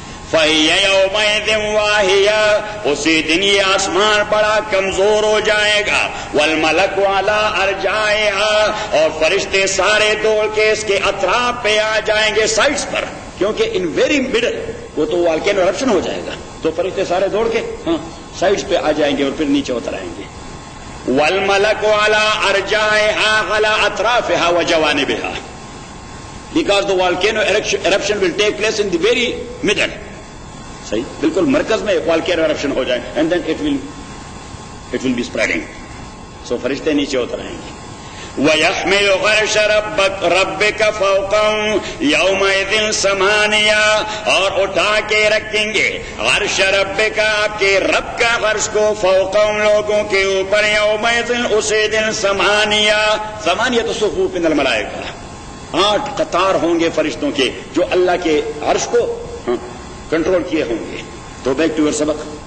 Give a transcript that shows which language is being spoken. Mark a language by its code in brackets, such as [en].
[ar] فَهِيَ يَوْمَئِذٍ وَاهِيَةٌ، [ur] اسی دن یہ آسمان بڑا کمزور ہو جائے گا. [ar] وَالْمَلَكُ عَلَىٰ أَرْجَائِهَا، [ur] اور فرشتے سارے دوڑ کے اس کے اطراف پہ آ جائیں گے، سائڈس پر، کیونکہ ان ویری مڈل وہ تو والکینو ایرپشن ہو جائے گا، تو فرشتے سارے دوڑ کے ہاں سائڈس پہ آ جائیں گے اور پھر نیچے اتر آئیں گے. [ar] وَالْمَلَكُ عَلَىٰ أَرْجَائِهَا عَلَىٰ أَطْرَافِهَا وَجَوَانِبِهَا، [en] because the volcano eruption will take place in the very middle. [ur] صحیح، بالکل مرکز میں volcano eruption ہو جائے [en] and then it will be spreading. So [ur] فرشتے نیچے اتر آئیں گے. [ar] وَيَحْمِلُ عَرْشَ رَبِّكَ فَوْقَهُمْ يَوْمَئِذٍ ثَمَانِيَةٌ، [ur] اور اٹھا کے رکھیں گے عرش ربک، آپ کے رب کا عرش کو، فوقہم لوگوں کے اوپر، یومئذ اسی دن، [ar] ثمانیۃ صفوف من الملائکہ، [ur] 8 قطار ہوں گے فرشتوں کے جو اللہ کے عرش کو کنٹرول کیے ہوں گے. تو بیک ٹو یور سبق.